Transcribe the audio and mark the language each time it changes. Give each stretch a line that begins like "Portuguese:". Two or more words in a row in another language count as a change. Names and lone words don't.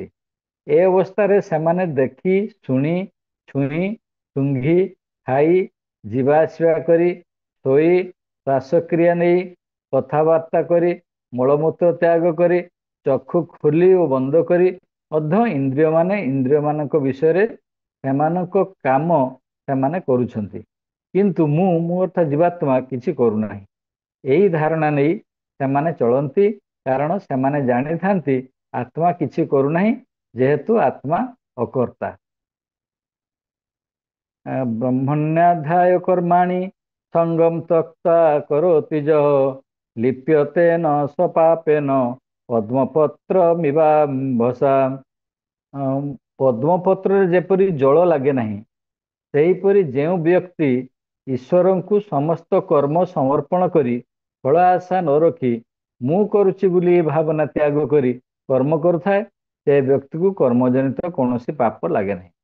Odia: ଏ ଅବସ୍ଥାରେ ସେମାନେ ଦେଖି ଶୁଣି ଛୁଇଁ ଶୁଙ୍ଘି ଖାଇ ଯିବା ଆସିବା କରି ଶୋଇ ଶ୍ୱାସକ୍ରିୟା ନେଇ କଥାବାର୍ତ୍ତା କରି ମଳମୂତ୍ର ତ୍ୟାଗ କରି ଚକ୍ଷୁ ଖୋଲି ଓ ବନ୍ଦ କରି ମଧ୍ୟ ଇନ୍ଦ୍ରିୟମାନେ ଇନ୍ଦ୍ରିୟମାନଙ୍କ ବିଷୟରେ ସେମାନଙ୍କ କାମ ସେମାନେ କରୁଛନ୍ତି। କିନ୍ତୁ ମୁଁ ଅର୍ଥାତ୍ ଜୀବାତ୍ମା କିଛି କରୁନାହିଁ। ଏହି ଧାରଣା ନେଇ ସେମାନେ ଚଳନ୍ତି, କାରଣ ସେମାନେ ଜାଣିଥାନ୍ତି ଆତ୍ମା କିଛି କରୁନାହିଁ, ଯେହେତୁ ଆତ୍ମା ଅକର୍ତ୍ତା।
Sanskrit: ब्रह्मण्याध्याय कर्माणि संगम त्यक्त्वा करोति यः लिप्यते न स पापेन पद्मपत्रमिवाम्भसा।
Odia: पद्मपत्ରରେ ଯେପରି ଜଳ ଲାଗେ ନାହିଁ, ସେହିପରି ଯେଉଁ ବ୍ୟକ୍ତି ଈଶ୍ୱରଙ୍କୁ ସମସ୍ତ କର୍ମ ସମର୍ପଣ କରି ଫଳ ଆଶା ନ ରଖି ମୁଁ କରୁଛି ବୋଲି ଭାବନା ତ୍ୟାଗ କରି କର୍ମ କରୁଥାଏ, ସେ ବ୍ୟକ୍ତିକୁ କର୍ମଜନିତ କୌଣସି ପାପ ଲାଗେ ନାହିଁ।